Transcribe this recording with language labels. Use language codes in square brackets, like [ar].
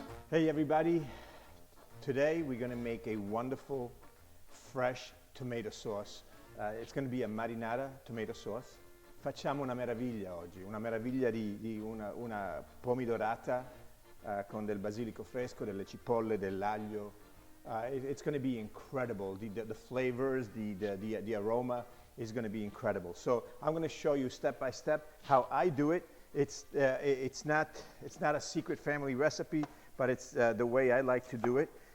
[en] Hey everybody, today we're going to make a wonderful fresh tomato sauce. It's going to be a marinara tomato sauce. [it] Facciamo una meraviglia oggi, una meraviglia di una pomidorata con del basilico fresco, delle cipolle, dell'aglio. [en] It's going to be incredible. The flavors, the aroma is going to be incredible. So I'm going to show you step by step how I do it. It's not a secret family recipe, but it's the way I like to do it.